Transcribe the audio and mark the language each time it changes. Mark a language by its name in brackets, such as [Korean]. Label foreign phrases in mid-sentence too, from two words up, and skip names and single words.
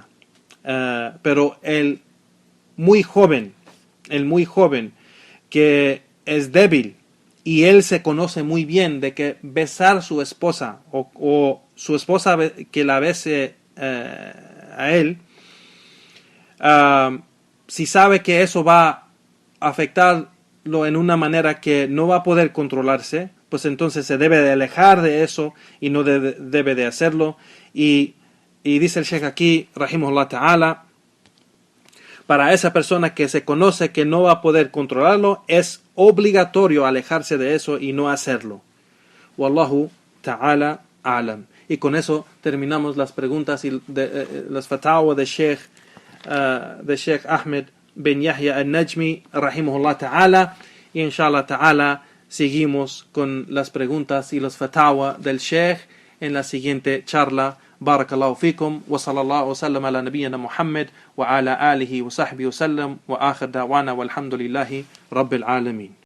[Spanish] Pero el muy joven que es débil y él se conoce muy bien de que besar su esposa o su esposa que la bese a él, si sabe que eso va a afectarlo en una manera que no va a poder controlarse, pues entonces se debe de alejar de eso y no debe de hacerlo. Y dice el Sheikh aquí, [Arabic] رحمه الله تعالى, [Spanish] para esa persona que se conoce que no va a poder controlarlo, es obligatorio alejarse de eso y no hacerlo. [Arabic] والله تعالى أعلم. [Spanish] Y con eso terminamos las preguntas y las fatawa de Sheikh Ahmed bin Yahya al-Najmi, [Arabic] رحمه الله تعالى. [Spanish] Y [Arabic] إن شاء الله تعالى [Spanish] seguimos con las preguntas y las fatawa del Sheikh en la siguiente charla. [Arabic] بارك الله فيكم وصلى الله وسلم على نبينا محمد وعلى آله وصحبه وسلم وآخر دعوانا والحمد لله رب العالمين.